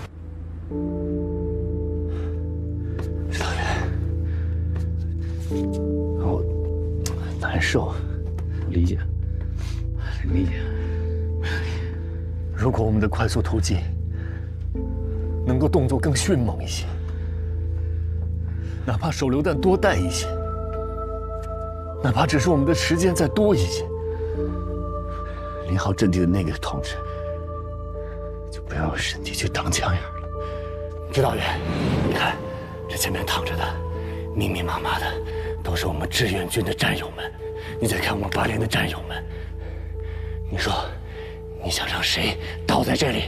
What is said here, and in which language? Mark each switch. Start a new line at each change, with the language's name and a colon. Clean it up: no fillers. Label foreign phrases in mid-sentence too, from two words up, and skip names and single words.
Chinese: 少元，我難受，理解，理解。如果我們的快速突擊能夠動作更迅猛一些，哪怕手榴彈多帶一些，哪怕只是我們的時間再多一些，0號陣地的那個同志就不要用身體去擋槍眼了。指導員，你看這前面躺着的密密麻麻的都是我們志願軍的戰友們，你再看我們8連的戰友們，你說你想讓誰倒在這裡？